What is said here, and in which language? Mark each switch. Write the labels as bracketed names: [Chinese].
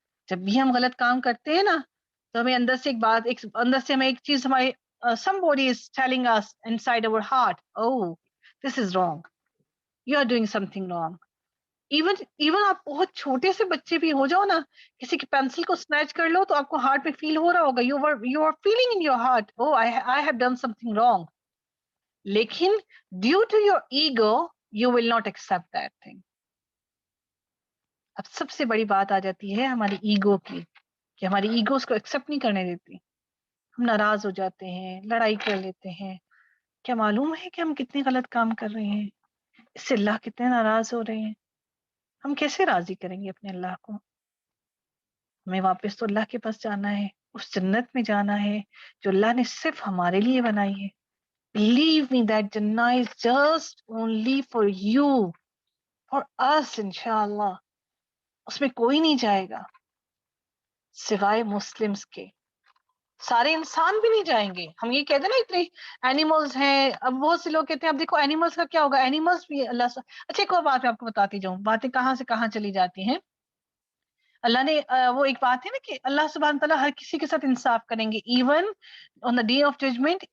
[Urdu] جب بھی ہم غلط کام کرتے ہیں نا تو ہمیں اندر سے اندر سے ہمیں ایک چیز ہمارے [English] somebody is telling us inside our heart, oh this is wrong, you are doing something wrong. [Urdu] Even آپ بہت چھوٹے سے بچے بھی ہو جاؤ نا، کسی کی پینسل کو سنیچ کر لو تو آپ کو ہارٹ میں فیل ہو رہا ہوگا، [English] you are feeling in your heart, oh I have done something wrong. لیکن due to your ego you will not accept that thing. [Urdu] اب سب سے بڑی بات آ جاتی ہے ہماری ایگو کی، کہ ہماری ایگو اس کو ایکسپٹ نہیں کرنے دیتی. ہم ناراض ہو جاتے ہیں، لڑائی کر لیتے ہیں. کیا معلوم ہے کہ ہم کتنے غلط کام کر رہے ہیں؟ اس سے اللہ کتنے ناراض ہو رہے ہیں. ہم کیسے راضی کریں گے اپنے اللہ کو؟ ہمیں واپس تو اللہ کے پاس جانا ہے، اس جنت میں جانا ہے جو اللہ نے صرف ہمارے لیے بنائی ہے. [English] Believe me that Jannah is just only for you, for us inshallah. [Urdu] اس میں کوئی نہیں جائے گا سوائے مسلمز کے. سارے انسان بھی نہیں جائیں گے. ہم یہ کہتے ہیں نا اتنے اینیملز ہیں، اب بہت سے لوگ کہتے ہیں اب دیکھو اینیملز کا کیا ہوگا، اینیملز بھی اللہ سے. اچھا ایک اور بات میں آپ کو بتاتی جاؤں، باتیں کہاں سے کہاں چلی جاتی ہیں. اللہ نے وہ ایک بات ہے نا کہ اللہ سبحانہ تعالیٰ ہر کسی کے ساتھ انصاف کریں گے، even on the day of judgment.